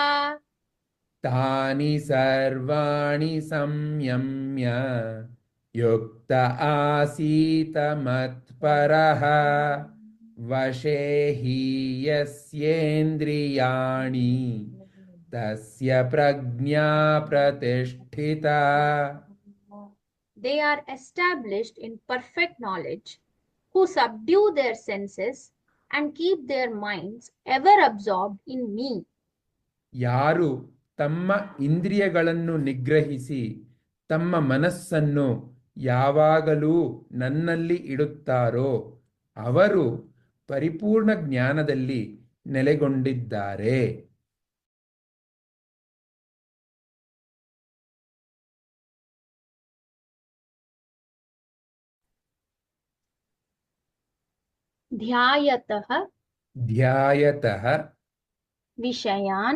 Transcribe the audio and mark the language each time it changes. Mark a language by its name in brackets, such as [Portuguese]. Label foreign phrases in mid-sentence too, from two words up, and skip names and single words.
[Sanskrit] ತಾನಿ ಸರ್ವಾಣಿ ಸಂಯಮ್ಯ ಯುಕ್ತ ಆಸೀತ ಮತ್ಪರಃ ವಶೇ ಹಿ ಯಸ್ಯೇಂದ್ರಿಯಾಣಿ ತಸ್ಯ ಪ್ರಜ್ಞಾ ಪ್ರತಿಷ್ಠಿತಾ. [English] They are established in perfect knowledge, who subdue their senses and keep their minds ever absorbed in me. [Kannada] ಯಾರು ತಮ್ಮ ಇಂದ್ರಿಯಗಳನ್ನು ನಿಗ್ರಹಿಸಿ ತಮ್ಮ ಮನಸ್ಸನ್ನು ಯಾವಾಗಲೂ ನನ್ನಲ್ಲಿ ಇಡುತ್ತಾರೋ ಅವರು ಪರಿಪೂರ್ಣ ಜ್ಞಾನದಲ್ಲಿ ನೆಲೆಗೊಂಡಿದ್ದಾರೆ. [Sanskrit] ध्यायतः ಧ್ಯಾಯತಃ विषयान्